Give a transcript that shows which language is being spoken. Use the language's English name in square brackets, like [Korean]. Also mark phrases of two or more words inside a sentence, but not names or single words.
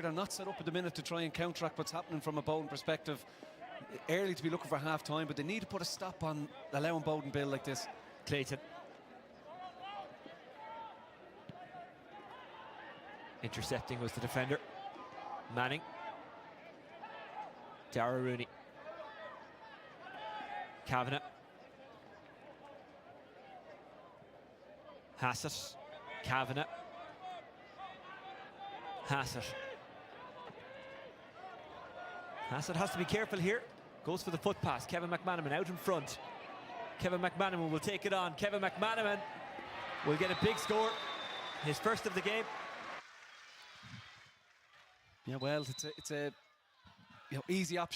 [English] They're not set up at the minute to try and counteract what's happening from a Bowden perspective. Early to be looking for half time, but they need to put a stop on allowing Bowden build like this. Clayton. Intercepting was the defender. Manning. Dara Rooney. Kavanagh. Hassett. Kavanagh. Hassett. Hassett has to be careful here. Goes for the foot pass. Kevin McManaman out in front. Kevin McManaman will take it on. Kevin McManaman will get a big score. His first of the game. Yeah, well, it's a easy option.